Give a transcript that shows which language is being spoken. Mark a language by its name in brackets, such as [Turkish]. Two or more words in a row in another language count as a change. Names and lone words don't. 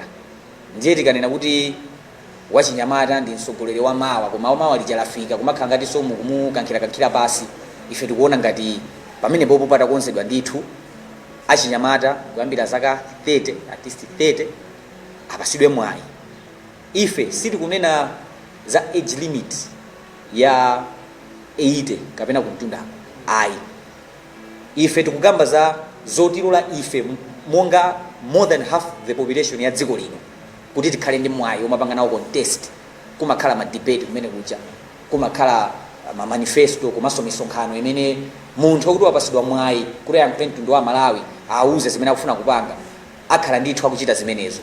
[Nyanja] Ndiye tikanena kuti wachinyamata ndi mtsogoleri wa mawa, koma mawa lichalafika kumakhala ngati somu kumukankhira basi, ife tikuona ngati pamene popo patakonzedwa ndithu achinyamata kuyambira zaka 30 [English] at least [Nyanja] 30 apasidwe mwayi. Ife sitikunena za [English] age limit [Nyanja] ya 80 kapena kumtunda ayi, ife tikugamba za zotilola ife monga [English] more than half the population [Nyanja] ya dziko lino kuti tikhale ndi mwayi omapanga nawo contest, kumakhala ma debate kumene kuja, kumakhala ma manifesto, komanso misonkhano imene munthu akuti wapasidwa mwayi kuti ayankhule mtundu wa Malawi auze zimene akufuna kupanga, akhala ndithu akuchita zimenezo.